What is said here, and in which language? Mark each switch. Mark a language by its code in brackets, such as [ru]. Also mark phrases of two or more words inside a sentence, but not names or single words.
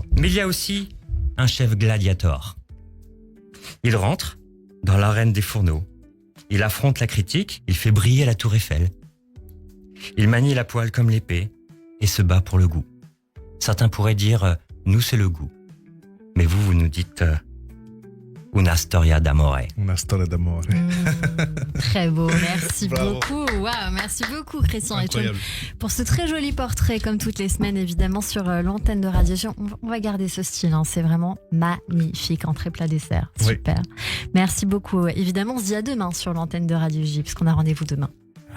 [fr] Mais il y a aussi un chef gladiator. Il rentre dans l'arène des fourneaux. Il affronte la critique, il fait briller la tour Eiffel. Il manie la poêle comme l'épée et se bat pour le goût. Certains pourraient dire nous c'est le goût. Mais vous nous dites [it] una storia d'amore. Una storia d'amore. [fr] Très beau, merci Bravo. beaucoup. Waouh, merci beaucoup Christian Richomme Incroyable. pour ce très joli portrait, comme toutes les semaines évidemment sur l'antenne de Radio J. On va garder ce style, hein. C'est vraiment magnifique, entrée plat dessert, Oui. super. Merci beaucoup. Évidemment, on se dit à demain sur l'antenne de Radio J, puisqu'on a rendez-vous demain.